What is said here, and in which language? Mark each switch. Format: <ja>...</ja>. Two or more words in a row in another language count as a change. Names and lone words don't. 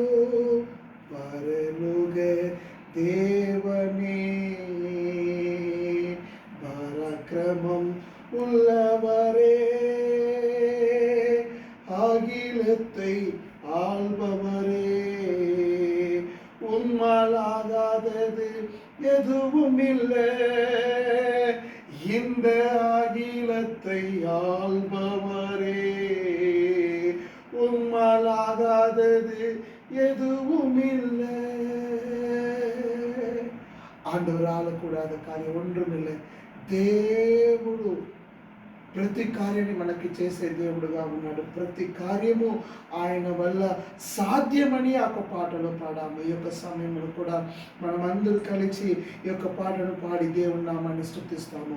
<ta>பரலோக தேவனே, பராக்கிரமம் உள்ளவரே, அகிலத்தை ஆள்பவரே, உம்மாலாகாதது எதுவும் இல்லை. இந்த அகிலத்தை ஆள்பவரே, உம்மாலாகாதது எதுவும் இல்லை. ஆண்டவரால் கூடாத காரியம் ஒன்றுமில்லை.</ta> <te>దేవుడు ప్రతి కార్యాన్ని మనకి చేసే దేవుడుగా ఉన్నాడు. ప్రతి కార్యము ఆయన వల్ల సాధ్యమని ఆ యొక్క పాటలో పాడాము. ఈ యొక్క సమయంలో కూడా మనం అందరూ కలిసి ఈ యొక్క పాటను పాడి దేవుని నామాన్ని స్తుతిస్తాము.</te>